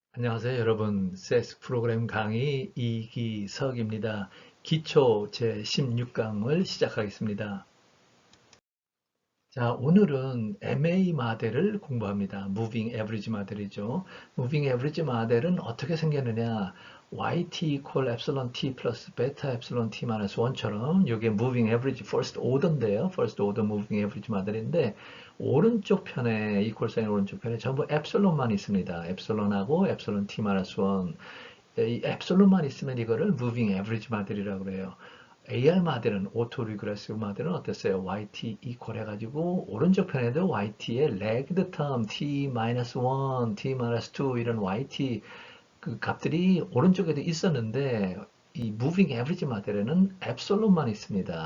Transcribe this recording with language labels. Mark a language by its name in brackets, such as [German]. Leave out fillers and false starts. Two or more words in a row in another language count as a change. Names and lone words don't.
[Korean] 안녕하세요, 여러분. CS 프로그램 강의 이기석입니다. 기초 제16강을 시작하겠습니다. 자, 오늘은 MA 모델을 공부합니다. [English] Moving Average [Korean] 모델이죠. [English] Moving Average [Korean] 모델은 어떻게 생겼느냐? [English] YT equal epsilon t [Korean] 플러스 베타 epsilon t 마이너스 1처럼 이게 [English] Moving Average First Order [Korean] 인데요. [English] First Order Moving Average [Korean] 모델인데 오른쪽 편에 equal 사인 오른쪽 편에 전부 epsilon만 있습니다. epsilon하고 [English] epsilon t [Korean] 마이너스 1. 이 epsilon만 있으면 이거를 Moving Average 모델이라고 그래요. AR 모델은 [English] auto regressive [Korean] 모델은 어땠어요? [English] YT equal [Korean] 해가지고 오른쪽 편에도 YT의 [English] lagged term T-1, T-2 [Korean] 이런 YT 그 값들이 오른쪽에도 있었는데 이 [English] moving average [Korean] 모델에는 엡실론만 있습니다.